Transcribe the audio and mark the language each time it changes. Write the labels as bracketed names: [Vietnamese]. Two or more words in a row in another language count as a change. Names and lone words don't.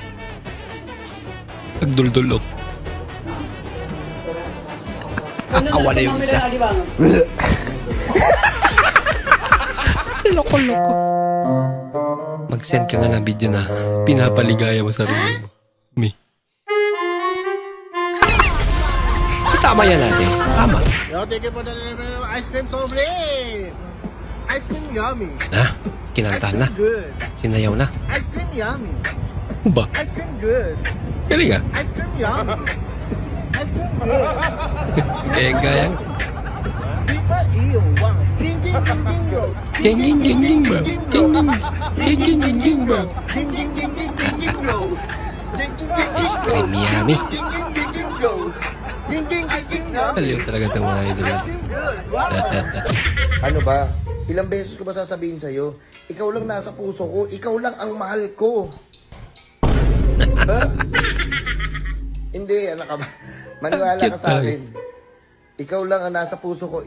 [Filipino] Nagduldulok. Awa na yung isa. Loko-loko. Mag-send ka nga ng video na pinapaligaya mo sarili mo. Me. Tama yan natin. Tama. [English] Yo, thank you for the ice cream sobre. Ice cream yummy. [Filipino] Na? Kinantahan na? Sinayaw na? [English] Ice cream yummy. [Filipino] Ba? [English] Ice cream good. [Filipino] Galing ah. [English] Ice cream yummy. Ice cream good. [Filipino] Eh, gaya. [English] People ew. Wow. Ging ging ging ging bro. Ging ging ging ging bro. Ging ging ging ging ging ging bro. Ging ging ging ging ging ging bro. Ice cream yummy. Ging ging ging ging bro. Ging ging ging ging bro. [Filipino] Aliw talaga itong mga idol natin. Ano ba? Ilang beses ko ba sasabihin sa'yo? Ikaw lang nasa puso ko. Ikaw lang ang mahal ko. Ha? Hindi, anak ka ba? Maniwala ka sa akin. Ikaw lang ang nasa puso ko.